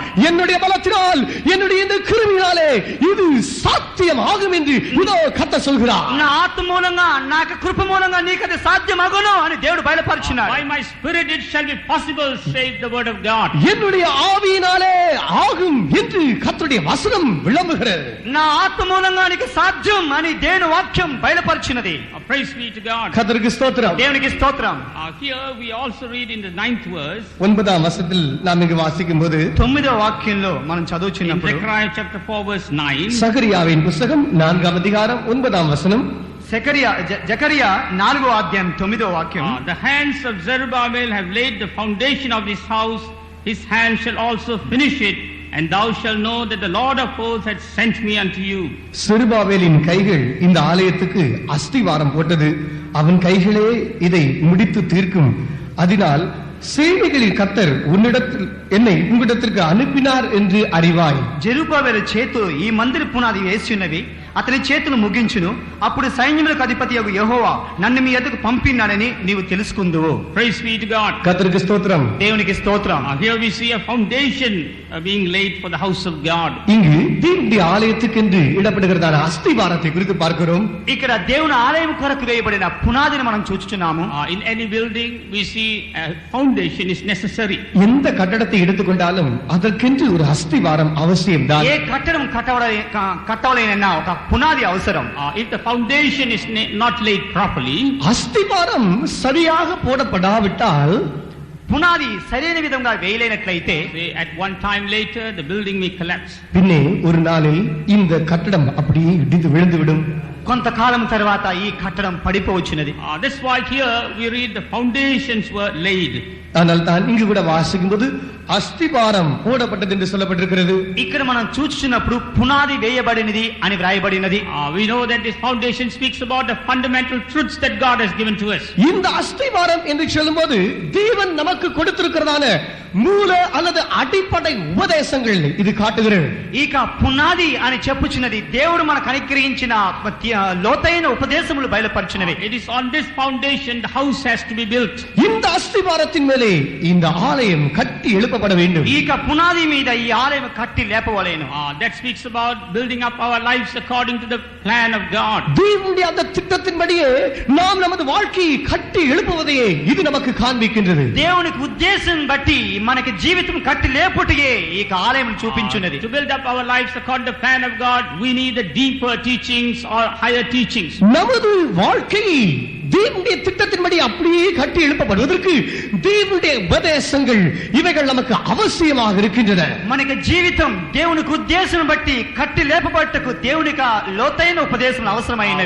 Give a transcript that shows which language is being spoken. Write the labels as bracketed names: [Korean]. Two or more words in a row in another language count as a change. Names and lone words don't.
[Tamil] என்னுடைய பலத்தினால் என்னுடைய இந்த கிருபையினாலே இது சாத்தியம் ஆகும் என்று இதோ கர்த்தர் சொல்கிறார். [Telugu] నా ఆత్మ మూలంగా నా కృప మూలంగా నీకు అది సాధ్యమగును అని దేవుడు బయలుపరిచినాడు. [English] By my spirit it shall be possible saith the word of God. [Tamil] என்னுடைய ஆவியினாலே ஆகும் என்று கர்த்தருடைய வசனம் விளம்புகிறது. [Telugu] నా ఆత్మ మూలంగా నీకు సాధ్యం అని దేవుని వాక్యం బయలుపరిచినది. [English] Praise be to God. [Tamil] கர்த்தருக்கு ஸ்தோத்திரம். [Telugu] దేవునికి స్తోత్రం. [English] Here we also read in the 9th verse. [Tamil] 9ஆம் வசனத்தில் நாம் இங்கு வாசிக்கும்போது [Telugu] 9వ వాక్యంలో మనం [English] In [Telugu] చదువుచున్నప్పుడు [English] Zechariah chapter 4 verse 9. [Tamil] சகரியாவின் புத்தகம் 4ஆம் அதிகாரம் 9ஆம் வசனம். [Telugu] జకరియా 4వ అధ్యాయం 9వ వాక్యం. [English] The hands of Zerubbabel have laid the foundation of this house. His hand shall also finish it. And thou shalt know that the Lord of hosts had sent me unto you. [Tamil] செருபாபேலின் கைகள் இந்த ஆலயத்துக்கு அஸ்திவாரம் போட்டது. அவன் கைகளே இதை முடித்து தீர்க்கும். அதனால் சேனைகளின் கர்த்தர் என்னை உங்களிடத்திற்கு அனுப்பினார் என்று அறிவாய். [Telugu] జెరుబాబెలు చేతులు ఈ మందిర పునాది వేసి ఉన్నవి, అతని చేతులు ముగించును. అప్పుడు సైన్యములకు అధిపతి యెహోవా నన్ను మీ యొద్దకు పంపినాడని నీవు తెలుసుకుందువు. [English] Praise be to God. [Tamil] கர்த்தருக்கு ஸ்தோத்திரம். [Telugu] దేవునికి స్తోత్రం. [English] Here we see a foundation being laid for the house of God. [Tamil] இங்கு தேவனுடைய ஆலயத்துக்கு என்று இடப்படுகிறதான அஸ்திவாரத்தை குறித்து பார்க்கிறோம். [Telugu] ఇక్కడ దేవుని ఆలయం కొరకు వేయబడిన పునాదిని మనం చూస్తున్నాము. [English] In any building we see a foundation is necessary. [Tamil] எந்த கட்டடத்தை எடுத்துக்கொண்டாலும் அதற்கென்று ஒரு அஸ்திவாரம் அவசியம்தான். [Telugu] ఏ కట్టడం కట్టవలేనన్నా ఒక పునాది అవసరం. [English] If the foundation is not laid properly, [Tamil] அஸ்திவாரம் சரியாக போடப்படாவிட்டால் [Telugu] పునాది సరైన విధంగా వేయలేనట్లయితే [English] at one time later the building may collapse. [Tamil] பின்னே ஒரு நாளில் இந்த கட்டடம் அப்படியே இடிந்து விழுந்துவிடும். [Telugu] కొంతకాలం తర్వాత ఈ కట్టడం పడిపోవచ్చున్నది. [English] That's why here we read the foundations were laid. [Tamil] ஆனால் தான் இங்கு கூட வாசிக்கும்போது அஸ்திவாரம் போடப்பட்டது என்று சொல்லப்பட்டிருக்கிறது. [Telugu] ఇక్కడ మనం చూస్తున్నప్పుడు పునాది వేయబడినది అని వ్రాయబడినది. [English] We know that this foundation speaks about the fundamental truths that God has given to us. [Tamil] இந்த அஸ்திவாரம் என்று சொல்லும்போது தேவன் நமக்கு கொடுத்திருக்கிறதான மூல அல்லது அடிப்படை உபதேசங்கள் இது காட்டுகிறது. [Telugu] ఇక పునాది అని చెప్పుచున్నది దేవుడు మనకు అనుగ్రహించిన లోతైన ఉపదేశములు బయలుపరిచినవి. [English] It is on this foundation the house has to be built. [Tamil] இந்த அஸ்திவாரத்தின் மேலே இந்த ஆலயம் கட்டி எழுப்பப்பட வேண்டும். [Telugu] ఇక పునాది మీద ఈ ఆలయం కట్టి లేపవలేను. [English] That speaks about building up our lives according to the plan of God. [Tamil] தேவனுடைய அந்த திட்டத்தின்படியே நாம் நமது வாழ்க்கையை கட்டி எழுப்புவதையே இது நமக்கு காண்பிக்கின்றது. [Telugu] దేవునికి ఉద్దేశం బట్టి మనకి జీవితం కట్టి లేపుటయే ఈ ఆలయం చూపించున్నది. [English] To build up our lives according to the plan of God, we need the deeper teachings or higher teachings. [Tamil] நமது வாழ்க்கையை தேவனுடைய திட்டத்தின்படி அப்படியே கட்டி எழுப்பப்படுவதற்கு தேவனுடைய உபதேசங்கள் இவைகள் நமக்கு அவசியமாக இருக்கின்றன. [Telugu] మనకి జీవితం దేవునికి ఉద్దేశం బట్టి కట్టి లేపబట్టకు దేవునికి లోతైన ఉపదేశం అవసరమైనవి.